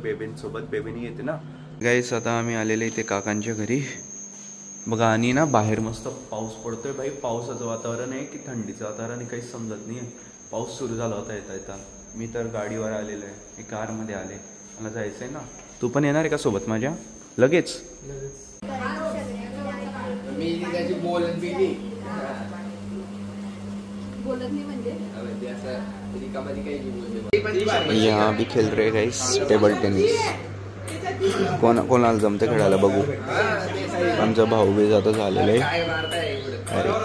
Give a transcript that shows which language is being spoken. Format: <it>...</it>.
<mr>बेबींसोबत, बेबीनी येते ना गाईस. आता आम्ही आलेले इथे काकांच्या घरी बघा. आणि ना बाहेर मस्त पाऊस पडतोय भाई. पावसाचं वातावरण आहे की थंडीचं वातावरण आहे काहीच समजत नाही. पाऊस सुरू झाला होता येता. मी तर गाडीवर आलेलो आहे, कारमध्ये आले. मला जायचंय ना. तू पण येणार आहे का सोबत माझ्या?</mr> <hi>लगेच यहाँ भी खेल रहे गाइस टेबल टेनिस.</hi> <mr>कोणाला जमते खेळायला बघू. आमचा भाऊबीज आता झालेला आहे.</mr>